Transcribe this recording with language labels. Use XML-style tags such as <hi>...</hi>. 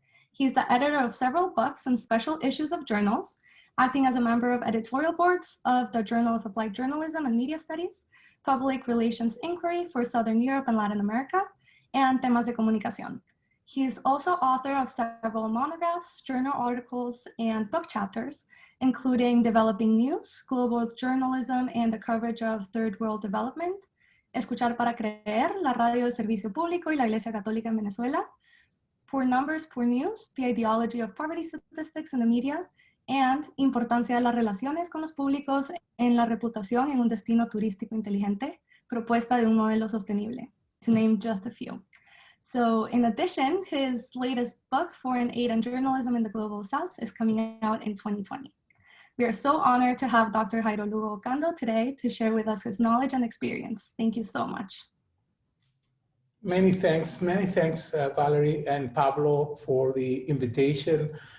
<en>He's the editor of several books and special issues of journals, acting as a member of editorial boards of the Journal of Applied Journalism and Media Studies, Public Relations Inquiry for Southern Europe and Latin America, and Temas de Comunicación. He is also author of several monographs, journal articles, and book chapters, including Developing News, Global Journalism, and the Coverage of Third World Development,</en> <es>Escuchar para Creer, la radio de servicio público y la Iglesia Católica en Venezuela,</es> <en>Poor Numbers, Poor News, The Ideology of Poverty Statistics in the Media,</en> <es>and Importancia de las relaciones con los públicos en la reputación en un destino turístico inteligente, propuesta de un modelo sostenible,</es> <en>to name just a few. So in addition, his latest book, Foreign Aid and Journalism in the Global South, is coming out in 2020. We are so honored to have Dr. Jairo Lugo-Ocando today to share with us his knowledge and experience. Thank you so much. Many thanks, Valerie and Pablo, for the invitation.</en>